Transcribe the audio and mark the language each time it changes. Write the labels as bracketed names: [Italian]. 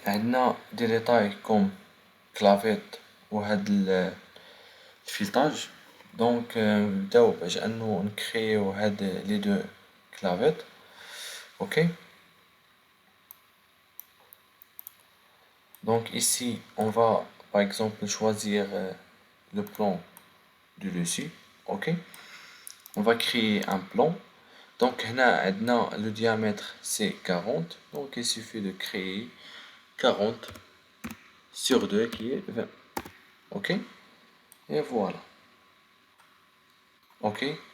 [Arabic] عندنا [French] des détails comme clavette [Arabic] وهاد الفيلتاج. دونك نبداو باش انو نكريو هاد لي دو clavettes. [French] Ok. Donc ici on va par exemple choisir le plan du dessus. Ok. On va créer un plan. Donc [Arabic] هنا [French] le diamètre c'est 40. Donc il suffit de créer 40 sur 2 qui est 20. Ok. Et voilà. Ok.